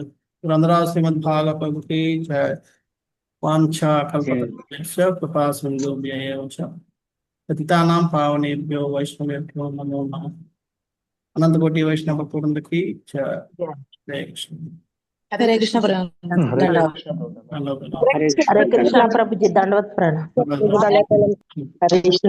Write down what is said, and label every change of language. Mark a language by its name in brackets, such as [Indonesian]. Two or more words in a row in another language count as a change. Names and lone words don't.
[Telugu] గ్రంథరాజ శ్రీమద్ భాగవతకి జయ. [Sanskrit] వాంఛా కల్పతరుభ్యశ్చ కృపా సింధుభ్య ఏవ చ పతితానాం పావనేభ్యో వైష్ణవేభ్యో నమో నమః. [Telugu] అనంతకోటి వైష్ణవ పూర్ణకి జయ. హరే కృష్ణ. హరే కృష్ణ ప్రభు. హరే దండవత్. కృష్ణ ప్రభు. హలో. హరే కృష్ణ ప్రభుజీ దండవత్ ప్రణామం. హరే హరే కృష్ణ.